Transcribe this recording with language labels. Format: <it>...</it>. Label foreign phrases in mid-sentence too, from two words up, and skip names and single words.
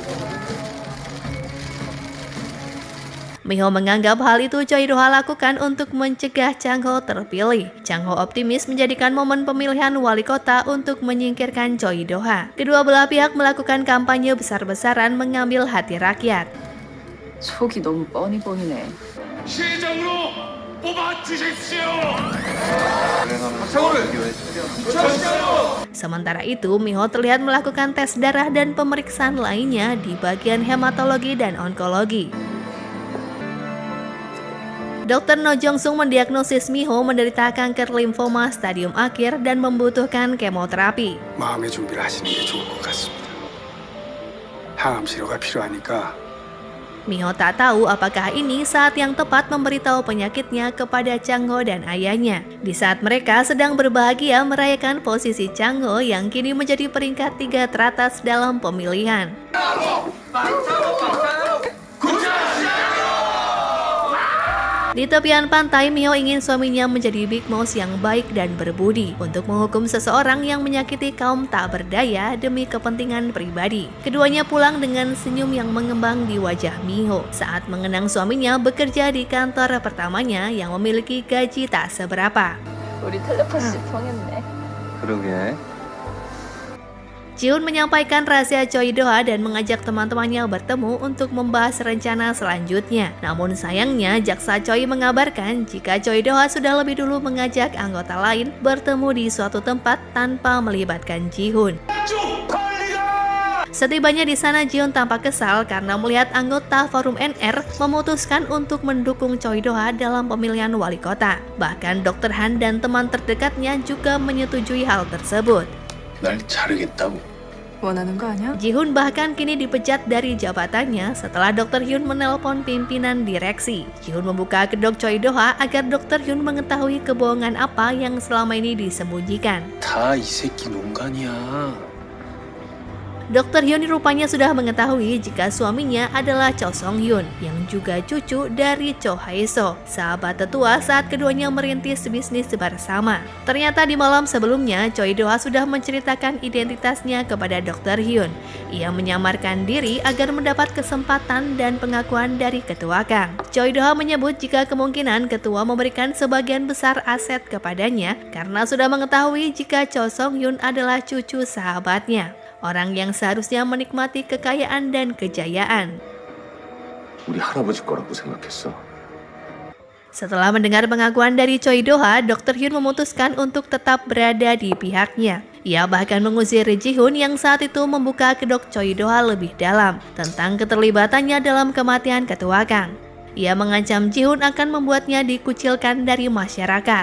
<id>Miho menganggap hal itu Choi Do-ha lakukan untuk mencegah Chang-ho terpilih. Chang-ho optimis menjadikan momen pemilihan wali kota untuk menyingkirkan Choi Do-ha. Kedua belah pihak melakukan kampanye besar-besaran mengambil hati rakyat.</id> <ko>속이 너무 뻔히 보이네. 시장으로 뽑아주십시오.</ko> <id>Sementara itu, Miho terlihat melakukan tes darah dan pemeriksaan lainnya di bagian hematologi dan onkologi. Dr. No Jong-sung mendiagnosis Miho menderita kanker limfoma stadium akhir dan membutuhkan kemoterapi.</id> <ko>마음의 준비를 하시는 게 좋을 것 같습니다. 항암 치료가 필요하니까</ko> <id>Miho tak tahu apakah ini saat yang tepat memberitahu penyakitnya kepada Chang-ho dan ayahnya. Di saat mereka sedang berbahagia merayakan posisi Chang-ho yang kini menjadi peringkat 3 teratas dalam pemilihan. Di tepian pantai, Miho ingin suaminya menjadi Big Boss yang baik dan berbudi untuk menghukum seseorang yang menyakiti kaum tak berdaya demi kepentingan pribadi. Keduanya pulang dengan senyum yang mengembang di wajah Miho saat mengenang suaminya bekerja di kantor pertamanya yang memiliki gaji tak seberapa.</id> <ko>우리 텔레파시 통했네. 그러게.</ko> <id>Jihoon menyampaikan rahasia Choi Do-ha dan mengajak teman-temannya bertemu untuk membahas rencana selanjutnya. Namun sayangnya, jaksa Choi mengabarkan jika Choi Do-ha sudah lebih dulu mengajak anggota lain bertemu di suatu tempat tanpa melibatkan Jihoon. Setibanya di sana, Jihoon tampak kesal karena melihat anggota Forum NR memutuskan untuk mendukung Choi Do-ha dalam pemilihan wali kota. Bahkan Dr. Han dan teman terdekatnya juga menyetujui hal tersebut.</id> <ko>날 자르겠다고. 원하는 거 아니야?</ko> <id>Jihoon bahkan kini dipecat dari jabatannya setelah Dr. Hyun menelpon pimpinan direksi. Jihoon membuka kedok Choi Do-ha agar Dr. Hyun mengetahui kebohongan apa yang selama ini disembunyikan.</id> <ko>다 이 새끼 농간이야.</ko> <id>Dr. Hyun rupanya sudah mengetahui jika suaminya adalah Cho Song-hyun yang juga cucu dari Cho Hae-so, sahabat tetua saat keduanya merintis bisnis bersama. Ternyata di malam sebelumnya, Choi Do-ha sudah menceritakan identitasnya kepada Dr. Hyun. Ia menyamarkan diri agar mendapat kesempatan dan pengakuan dari ketua Kang. Choi Do-ha menyebut jika kemungkinan ketua memberikan sebagian besar aset kepadanya karena sudah mengetahui jika Cho Song-hyun adalah cucu sahabatnya. Orang yang seharusnya menikmati kekayaan dan kejayaan.</id> <ko>우리 할아버지 거라고 생각했어.</ko> <id>Setelah mendengar pengakuan dari Choi Do-ha, Dr. Hyun memutuskan untuk tetap berada di pihaknya. Ia bahkan mengusir Jihoon yang saat itu membuka kedok Choi Do-ha lebih dalam tentang keterlibatannya dalam kematian ketua Kang. Ia mengancam Jihoon akan membuatnya dikucilkan dari masyarakat.</id>